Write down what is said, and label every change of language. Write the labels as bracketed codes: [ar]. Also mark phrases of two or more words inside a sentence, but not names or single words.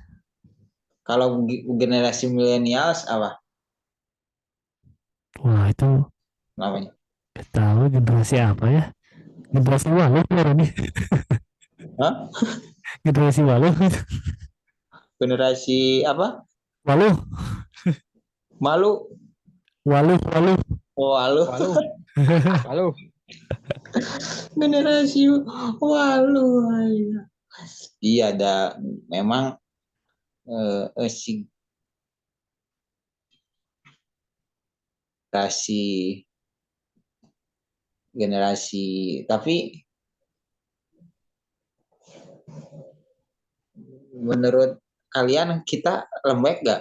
[id] Kalau generasi milenials apa Wah itu namanya? gak tahu generasi apa ya. Generasi waluh ya nih. Hah? Generasi waluh. Generasi apa? Waluh. Malu. Waluh. Waluh. Oh, halo. Waluh, waluh. Generasi walu. Iya, ada memang si generasi tapi menurut kalian kita lembek gak?